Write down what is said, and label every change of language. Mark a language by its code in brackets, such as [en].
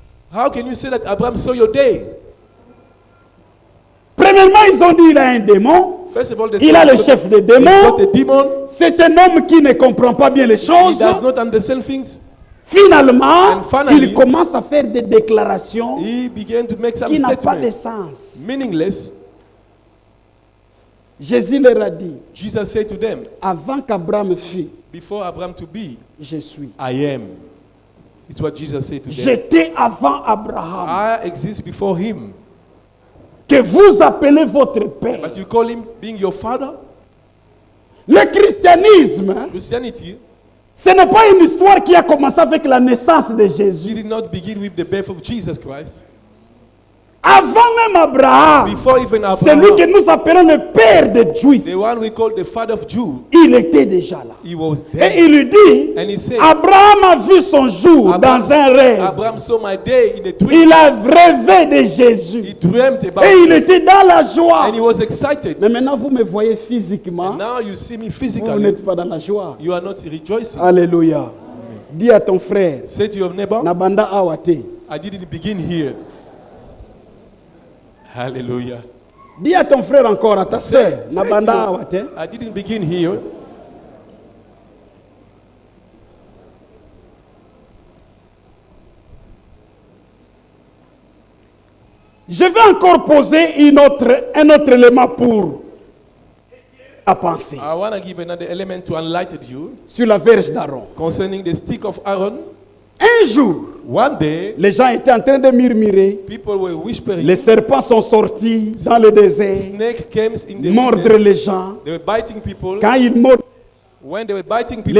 [en] How can you say that Abraham saw your day? [fr] Premièrement, ils ont dit il a un démon. [en] First of all, they [fr] Il a [en] say [fr] le chef des [en] he's [fr] démons. [en] not a demon. [fr] C'est un homme qui ne comprend pas bien les [en] He [fr] choses. [en] does not understand things. [fr] Finalement, [en] And finally, [fr] il commence à faire des déclarations [en] he began to make some [fr] qui n'ont pas de [en] statements, [fr] sens. [en] meaningless. [fr] Jésus leur a dit, [en] Jesus said to them, [fr] avant qu'Abraham fût, [en] before Abraham to be, [fr] je suis. [en] I am. It's what Jesus said to them. [fr] J'étais avant Abraham, [en] I exist before him. [fr] que vous appelez votre père. [en] But you call him being your father? [fr] Le christianisme, [en] Christianity, [fr] ce n'est pas une histoire qui a commencé avec la naissance de [en] it [fr] Jésus. [en] did not begin with the birth of Jesus Christ. [fr] Avant même Abraham, [en] Before even [fr] c'est lui que [en] Abraham, [fr] nous appelons le père des Juifs. [en] the one we call the father of Jews, [fr] Il était déjà là. [en] he was [fr] Et [en] there. [fr] il lui dit, [en] And he said, [fr] Abraham a vu son jour dans un rêve. [en] Abraham saw my day in a dream. [fr] Il a rêvé de Jésus. [en] He dreamt about [fr] Et il [en] it. [fr] était dans la joie. [en] And he was excited. [fr] Mais maintenant, vous me voyez physiquement. [en] Now you see me [fr] Vous [en] physically. [fr] n'êtes pas dans la joie. [en] You are not rejoicing. [fr] Alléluia. Dis à ton frère, [en] Say to your neighbor, [ln] Nabanda Awate. [en] I didn't begin here. Hallelujah. [fr] Dis à ton frère encore, à ta [en] Say- [fr] soeur, [en] say [ln] Nabanda [en] to- [ln] Awate. [en] I didn't begin here. [fr] Je vais encore poser un autre élément pour la pensée [en] I want to give another element to enlighten you [fr] sur la verge d'Aaron. [en] concerning the stick of Aaron. [fr] Un jour, [en] One day, [fr] les gens étaient en train de murmurer. [en] people were whispering. [fr] Les serpents sont sortis dans le désert, [en] Snake came in the [fr] mordre [en] wilderness. [fr] les gens. [en] They were biting people. [fr] Quand ils mordent, [en] When they were biting people,